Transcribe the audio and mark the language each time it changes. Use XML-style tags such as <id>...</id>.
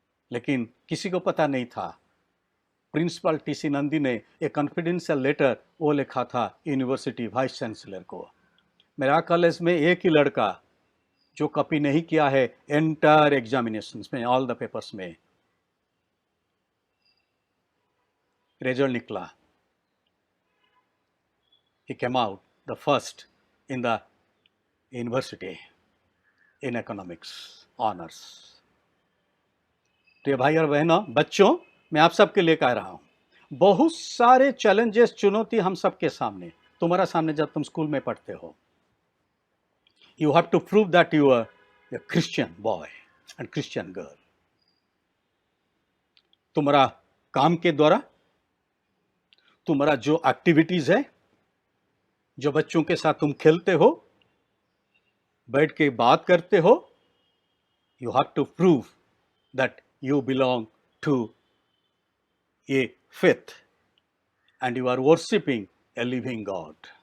<hi>लेकिन किसी को पता नहीं था, प्रिंसिपल टीसी नंदी ने एक कॉन्फिडेंशियल लेटर वो लिखा था यूनिवर्सिटी वाइस चांसलर को, मेरा कॉलेज में एक ही लड़का जो कॉपी नहीं किया है एंटायर एग्जामिनेशंस में,</hi> <en>all the papers</en> <hi>में। रिजल्ट निकला,</hi> <en>he came out the first in the university in economics honors।</en> <hi>तो ये भाई और बहनों, बच्चों, मैं आप सबके लिए कह रहा हूं, बहुत सारे चैलेंजेस, चुनौती हम सबके सामने, तुम्हारा सामने जब तुम स्कूल में पढ़ते हो।</hi> <en>You have to prove that you are a Christian boy and Christian girl।</en> <hi>तुम्हारा काम के द्वारा, तुम्हारा जो एक्टिविटीज है, जो बच्चों के साथ तुम खेलते हो, बैठ के बात करते हो,</hi> <en>you have to prove that you belong to a faith and you are worshipping a living God।</en>